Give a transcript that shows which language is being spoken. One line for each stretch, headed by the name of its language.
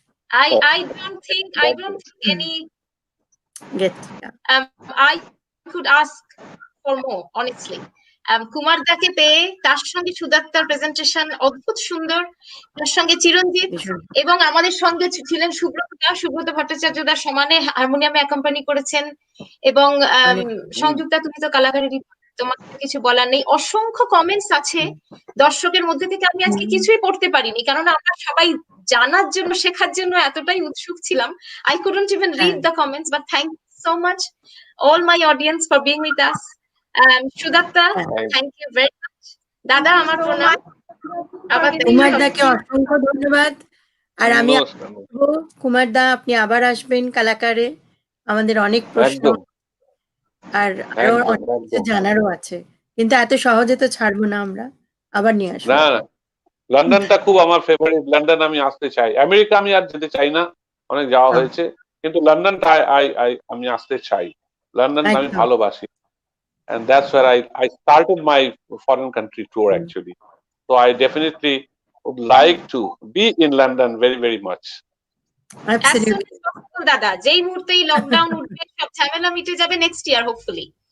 English: I don't think any I could ask for more, honestly.
Bangla: Kumar দাকে পেয়ে তার সঙ্গে সুদাত্তার প্রেজেন্টেশন অদ্ভুত সুন্দর, তার সঙ্গে চিরঞ্জিত এবং আমাদের সঙ্গে ছিলেন সুব্রত ভট্টাচার্যদার সমানে হারমোনিয়ামে অ্যাকম্পানি করেছেন এবং সংযুক্তা, তুমি তো কালাকারেরই, তোমার কিছু বলার নেই। অসংখ্য কমেন্টস আছে দর্শকের মধ্যে থেকে, আমি আজকে কিছুই পড়তে পারিনি কারণ আমরা সবাই জানার জন্য, শেখার জন্য এতটাই উৎসুক ছিলাম।
English: I couldn't even read the comments, but thank you so much all my audience for being with us. Sudatta, thank you very much.
Bangla: দাদা, আমার প্রণাম। কুমারদাকে অসংখ্য ধন্যবাদ। আর আমি কুমারদা, আপনি আবার আসবেন কালাকারে, আমাদের অনেক প্রশ্ন আর আরো অনেক কিছু জানারও আছে, কিন্তু এত সহজে তো ছাড়বো না, আমরা আবার নিয়ে আসবো। না, লন্ডনটা খুব আমার ফেভারিট। লন্ডন আমি আসতে চাই। আমেরিকা আমি আর যেতে চাই না, অনেক যাওয়া হয়েছে, কিন্তু লন্ডনটা আমি আসতে চাই। লন্ডন আমি ভালোবাসি,
English: and that's where I started my foreign country tour actually. So I definitely would like to be in London very, very much. Absolutely,
Bangla: দাদা, যেই মুহূর্তেই লকডাউন উঠবে, সব ঝামেলা মিটে যাবে, নেক্সট ইয়ার হোপফুলি।